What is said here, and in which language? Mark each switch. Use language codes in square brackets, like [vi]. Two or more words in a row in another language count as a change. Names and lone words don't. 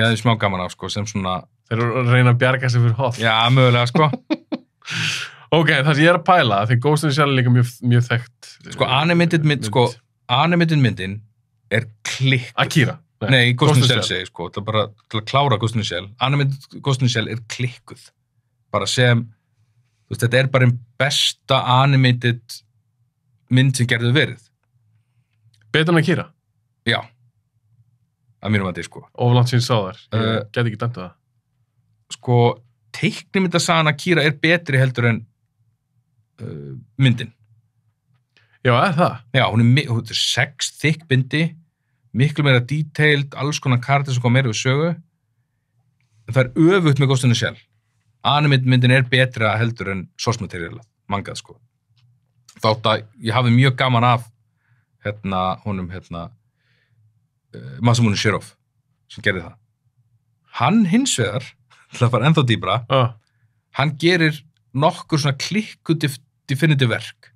[is] Sem ég hefði smá gaman af, sko, sem svona... Þeir eru að reyna að bjarga sig fyrir hoff. Já, mögulega, sko. Ok, það sem ég er að pæla, því Ghost in the Shell er líka mjög þekkt. Sko, animated myndin er klikk. Akira. Nei, Ghost in the Shell segi, sko, það er bara til að klára Ghost in the Shell. Animated Ghost in the Shell er klikkuð. Bara sem, þú veist, þetta er bara einn besta animated mynd sem gerðu verið. Betur en Akira? Já. Að mínum að því, sko. Oflant sín sá þar. Ég get ekki dæmt það. Sko, teiknimyndasagan Akira er betri heldur en myndin. Já, er það? Já, hún er 6 þykk bindi, miklu meira detailed, alls konar karakter sem kom meira við sögu. En það er öfugt með Ghost in the Shell. Animated-myndin er betra heldur en [en] source material, [is] mangað, sko. Þátt að ég hafi mjög gaman af honum Masamune Shirow sem gerði það. Hann hins vegar, til að fara ennþá dýbra, hann gerir nokkur svona klikku definitive verk.